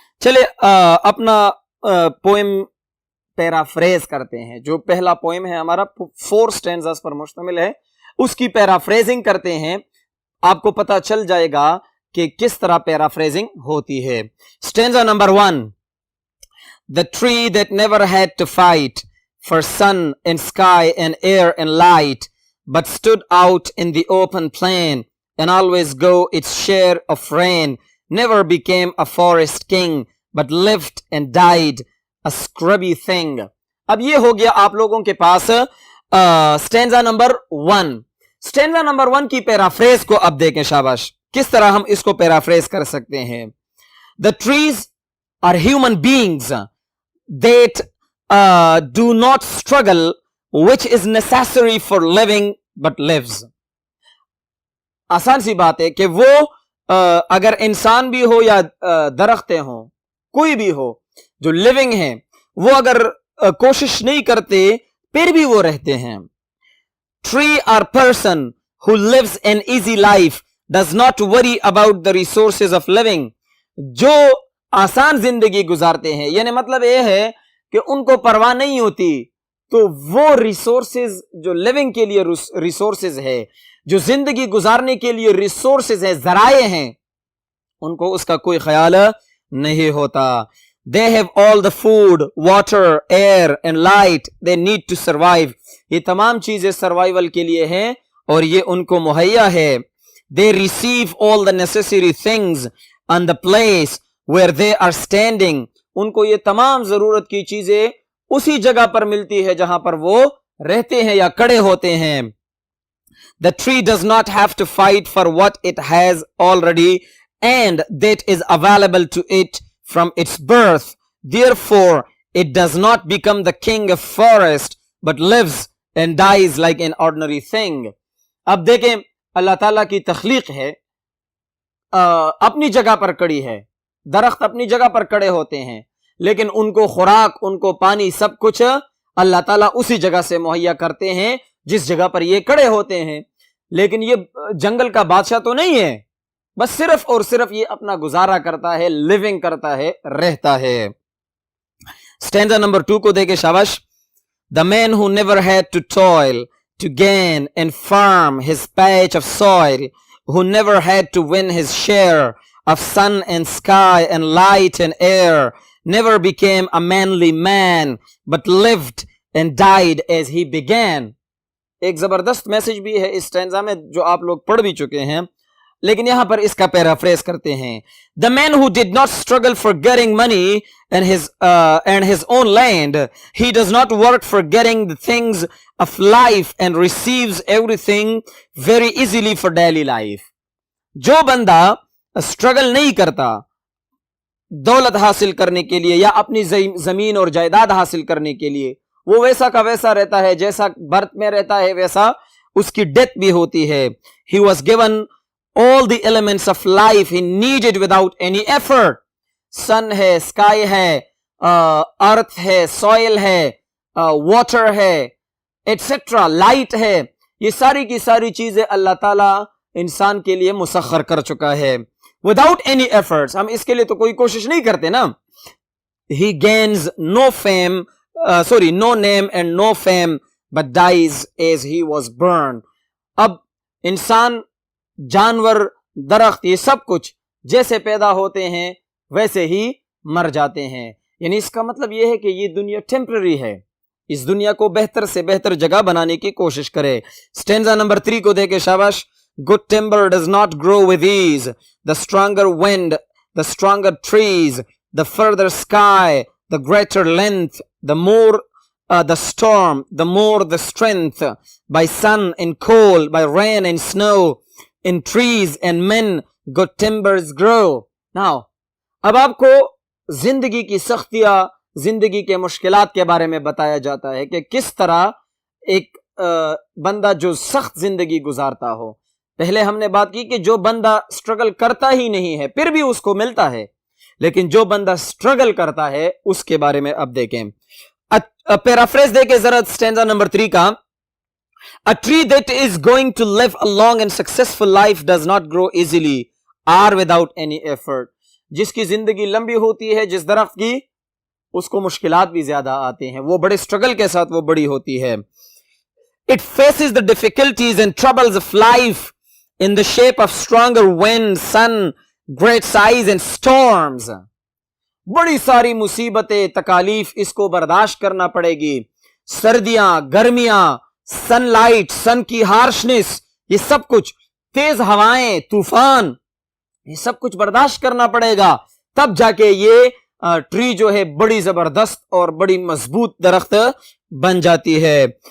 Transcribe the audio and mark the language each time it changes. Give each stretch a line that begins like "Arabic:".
Urdu: چلے اپنا poem paraphrase کرتے ہیں. جو پہلا پوئم ہے ہمارا 4 سٹینزاز پر مشتمل ہے, اس کی پیرافریزنگ کرتے ہیں. آپ کو پتا چل جائے گا کہ کس طرح پیرافریزنگ ہوتی ہے. Stanza number 1.
English: The tree that never had to fight for sun and sky and air and light, but stood out in the open plain and always go its share of rain, never became a forest king, but lived and died a scrubby thing.
Urdu: اب یہ ہو گیا آپ لوگوں کے پاس stanza number 1. Stanza number 1 کی paraphrase کو اب دیکھیں. شاباش, کس طرح ہم اس کو پیرافریز کر سکتے ہیں.
English: The trees are human beings that do not struggle, which is necessary for living but lives.
Urdu: آسان سی بات ہے کہ وہ اگر انسان بھی ہو یا درختیں ہوں, کوئی بھی ہو جو لیونگ ہیں, وہ اگر کوشش نہیں کرتے پھر بھی وہ رہتے ہیں.
English: Tree or person who lives an easy life does not worry about the resources of living.
Urdu: جو آسان زندگی گزارتے ہیں, یعنی مطلب یہ ہے کہ ان کو پرواہ نہیں ہوتی, تو وہ ریسورسز جو لیونگ کے لیے ریسورسز ہے, جو زندگی گزارنے کے لیے ریسورسز ہے, ذرائع ہیں, ان کو اس کا کوئی خیال نہیں ہوتا.
English: They have all the food, water, air and light they need to survive.
Urdu: یہ تمام چیزیں سروائیول کے لیے ہیں اور یہ ان کو مہیا ہے.
English: They receive all the necessary things on the place where they are standing.
Urdu: ان کو یہ تمام ضرورت کی چیزیں اسی جگہ پر ملتی ہے جہاں پر وہ رہتے ہیں یا کڑے ہوتے ہیں.
English: The tree does not have to fight for what it has already and that is available to it from its birth. Therefore, it does not become the king of forest but lives and dies like an ordinary thing.
Urdu: اب دیکھیں, اللہ تعالیٰ کی تخلیق ہے, اپنی جگہ پر کڑی ہے, درخت اپنی جگہ پر کڑے ہوتے ہیں, لیکن ان کو خوراک, ان کو پانی, سب کچھ اللہ تعالیٰ اسی جگہ سے مہیا کرتے ہیں جس جگہ پر یہ کڑے ہوتے ہیں. لیکن یہ جنگل کا بادشاہ تو نہیں ہے, بس صرف اور صرف یہ اپنا گزارا کرتا ہے, لیونگ کرتا ہے, رہتا ہے. سٹینزا نمبر 2 کو دیکھیں. شاباش.
English: The man who never had to toil to gain and farm his patch of soil, who never had to win his share of sun and sky and light and air, never became a manly man but lived and died as he began.
Urdu: ایک زبردست message بھی ہے اس stanza میں جو آپ لوگ پڑھ بھی چکے ہیں. لیکن یہاں پر اس کا پیرافریز کرتے ہیں.
English: The man who did not struggle for getting money and his own land, he does not work for getting the things of life and receives everything very easily for daily life.
Urdu: جو بندہ struggle نہیں کرتا دولت حاصل کرنے کے لیے یا اپنی زمین اور جائیداد حاصل کرنے کے لیے، وہ ویسا کا ویسا رہتا ہے، جیسا برتھ میں رہتا ہے ویسا اس کی ڈیتھ بھی ہوتی ہے.
English: He was given all the elements of life he needed without any effort. sun ہے، sky ہے، earth ہے، soil ہے، water ہے etc.
Urdu: light ہے، یہ ساری کی ساری چیزیں اللہ تعالیٰ انسان کے لیے مسخر کر چکا ہے
English: without any efforts.
Urdu: ہم اس کے لیے تو کوئی کوشش نہیں کرتے نا.
English: He gains no fame, no name and no fame but dies as he was burned.
Urdu: اب انسان، جانور، درخت، یہ سب کچھ جیسے پیدا ہوتے ہیں ویسے ہی مر جاتے ہیں. یعنی اس کا مطلب یہ ہے کہ یہ دنیا ٹیمپرری ہے، اس دنیا کو بہتر سے بہتر جگہ بنانے کی کوشش کرے. سٹینزا نمبر 3 کو دیکھے شاباش.
English: Good timber does not grow with ease. The stronger wind, the stronger trees, the further sky, the greater length, the more the storm, the more the strength. By sun and cold, by rain and snow, in trees and men, good timbers grow.
Urdu: Now, اب آپ کو زندگی کی سختیاں، زندگی کے مشکلات کے بارے میں بتایا جاتا ہے کہ کس طرح ایک بندہ جو سخت زندگی گزارتا ہو. پہلے ہم نے بات کی کہ جو بندہ سٹرگل کرتا ہی نہیں ہے پھر بھی اس کو ملتا ہے، لیکن جو بندہ سٹرگل کرتا ہے اس کے بارے میں اب دیکھیں. پیرافریز دیکھیں ذرا سٹینزا نمبر 3 کا.
English: A tree that is going to live a long and successful life does not grow easily or without any effort.
Urdu: جس کی زندگی لمبی ہوتی ہے، جس درخت کی، اس کو مشکلات بھی زیادہ آتے ہیں، وہ بڑے سٹرگل کے ساتھ وہ بڑی ہوتی ہے.
English: It faces the difficulties and troubles of life in the shape of stronger wind, sun, great size and storms.
Urdu: بڑی ساری مصیبتیں، تکالیف اس کو برداشت کرنا پڑے گی. سردیاں، گرمیاں، سن لائٹ، سن کی ہارشنس، یہ سب کچھ، تیز ہوائیں، طوفان، یہ سب کچھ برداشت کرنا پڑے گا. تب جا کے یہ ٹری جو ہے بڑی زبردست اور بڑی مضبوط درخت بن جاتی ہے.